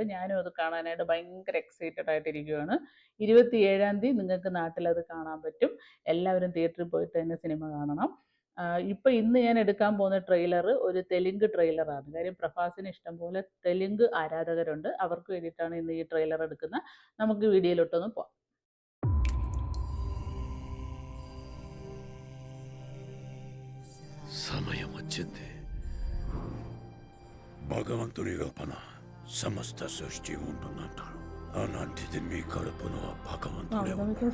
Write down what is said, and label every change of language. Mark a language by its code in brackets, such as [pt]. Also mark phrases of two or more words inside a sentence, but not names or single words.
[ml] ഞാനും അത് കാണാനായിട്ട് ഭയങ്കര എക്സൈറ്റഡ് ആയിട്ടിരിക്കുകയാണ്. 27-ാം തീയതി നിങ്ങൾക്ക് നാട്ടിലത് കാണാൻ പറ്റും. എല്ലാവരും തിയേറ്ററിൽ പോയിട്ട് തന്നെ സിനിമ കാണണം. ഇപ്പോൾ ഇന്ന് ഞാൻ എടുക്കാൻ പോകുന്ന ട്രെയിലർ ഒരു തെലുങ്ക് ട്രെയിലറാണ്. കാര്യം പ്രഭാസിന് ഇഷ്ടംപോലെ തെലുങ്ക് ആരാധകരുണ്ട്. അവർക്ക് വേണ്ടിയിട്ടാണ് ഇന്ന് ഈ ട്രെയിലർ എടുക്കുന്നത്. നമുക്ക് വീഡിയോയിലോട്ടൊന്ന് പോകാം. [te] సమయం వచ్చింది. భగవంతుని కల్పన సమస్త సృష్టి ఉంటుందంటారు. అలాంటిది మీ కడుపులో భగవంతుడే ఉన్నాడు.